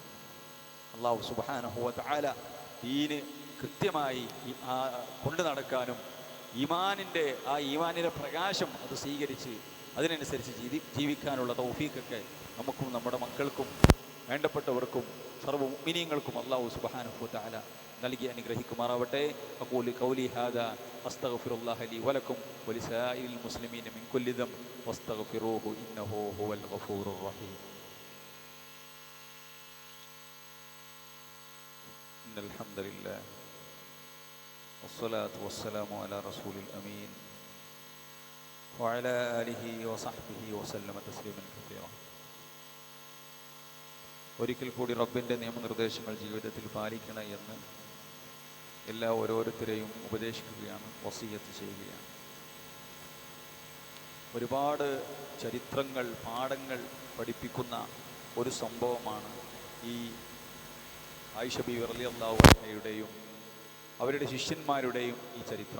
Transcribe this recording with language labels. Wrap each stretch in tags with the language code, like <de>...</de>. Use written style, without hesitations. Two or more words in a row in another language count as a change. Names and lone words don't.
<ar>الله سبحانه وتعالى</ar> <ml>ദീന് കൃത്യമായി കൊണ്ടു നടക്കാനും ഈമാനിന്റെ പ്രകാശം അത് സ്വീകരിച്ച് അതിനനുസരിച്ച് ജീവിക്കാനുള്ള തൗഫീഖൊക്കെ നമുക്കും നമ്മുടെ മക്കൾക്കും വേണ്ടപ്പെട്ടവർക്കും സർവ്വ മുഅ്മിനീങ്ങൾക്കും</ml> <ar>الله سبحانه وتعالى</ar> <ml>നൽകി അനുഗ്രഹിക്കുമാറാവട്ടെ.</ml> <ar>أقول قولي هذا أستغفر الله لي ولكم ولسائر المسلمين من كل ذنب واستغفروه إنه هو الغفور الرحيم. الحمد لله والصلاة والسلام على رسول الأمين وعلى آله وصحبه وسلم تسليما كثيرا.</ar> <ml>ഒരിക്കൽ കൂടി റബ്ബിൻ്റെ നിയമനിർദ്ദേശങ്ങൾ ജീവിതത്തിൽ പാലിക്കണം എന്ന് ഓരോരുത്തരെയും ഉപദേശിക്കുകയാണ്, വസിയത്ത് ചെയ്യുകയാണ്. ഒരുപാട് ചരിത്രങ്ങൾ, പാഠങ്ങൾ പഠിപ്പിക്കുന്ന ഒരു സംഭവമാണ് ഈ ആയിഷ ബീവി</ml> <ar>رضي الله عنها</ar> <ml>അവരുടെ ശിഷ്യന്മാരുടെയും ഈ ചരിത്രം.</ml>